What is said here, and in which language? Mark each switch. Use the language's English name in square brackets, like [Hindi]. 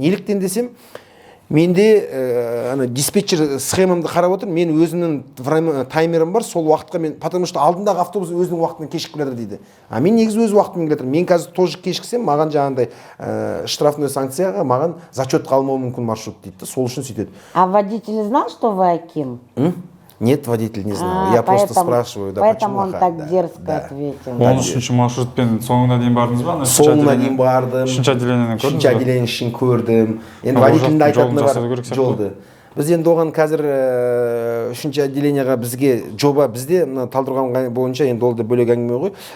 [Kazakh] Неліктен десем, менде диспетчер схемамды қарап отыр, мен өзімнің таймерім бар, сол уақытқа мен, [Russian] потому что [Kazakh] алдындағы автобус өзінің уақытынан кешігіп келе жатыр дейді. Мен негізі өз уақытымен келе жатырмын. Мен қазір тоже кешіксем, маған жаңағындай штрафной санкцияға маған зачет қалмауы мүмкін маршрут дейді. Сол үшін сөйтеді. [Russian] А водитель знал, что вы Аким? Нет, водитель не знал. Я просто спрашиваю, да, поэтому почему. он так дерзко ответил. [Kazakh] 13-ші маршрутпен соңына дейін бардыңыз ба? Соңына дейін бардым. Үшінші отделениені көрдіңіз ба? Үшінші отделениені ішін көрдім. Енді водительді айтатыны бар жолды. Біз енді оған қазір үшінші отделенияға бізге жоба бізде Талдықорған бойынша енді ол да бөлек әңгіме ғой.